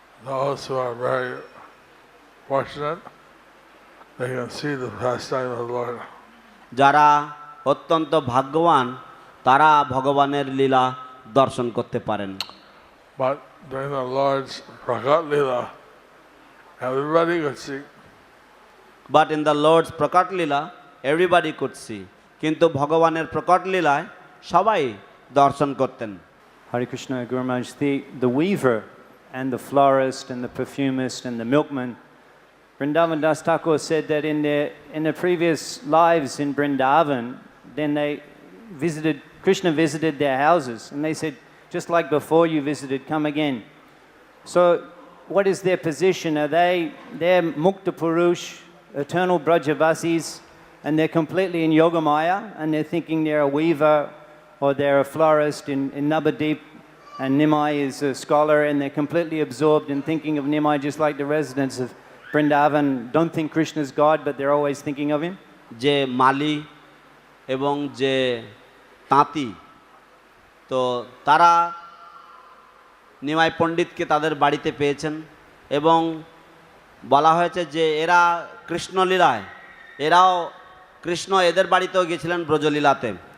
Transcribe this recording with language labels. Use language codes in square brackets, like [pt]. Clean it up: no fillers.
[en] Those who are very fortunate, they can see the pastime of the Lord. [bn] যারা অত্যন্ত ভাগ্যবান তারা ভগবানের লীলা দর্শন করতে পারেন। [en] But during the Lord's Prakat Lila, everybody could see. But in the Lord's Prakat Lila everybody could see. [bn] কিন্তু ভগবানের প্রকট লীলায় সবাই দর্শন করতেন। [en] Hare Krishna, Guru Maharaj, the weaver and the florist and the perfumist and the milkman, Vrindavan Das Thakur said that in their previous lives in Vrindavan, then Krishna visited their houses, and they said, just like before you visited, come again. So what is their position? They're Mukta Purush, eternal Brajavasis, and they're completely in Yogamaya, and they're thinking they're a weaver or they're a florist in Navadip, and Nimai is a scholar, and they're completely absorbed in thinking of Nimai, just like the residents of Vrindavan don't think Krishna is God, but they're always thinking of him. [bn] যে মালি এবং যে তাঁতি, তো তারা নিমাই পণ্ডিতকে তাদের বাড়িতে পেয়েছেন এবং বলা হয়েছে যে এরা কৃষ্ণলীলায়, এরাও কৃষ্ণ এদের বাড়িতেও গিয়েছিলেন ব্রজলীলাতে।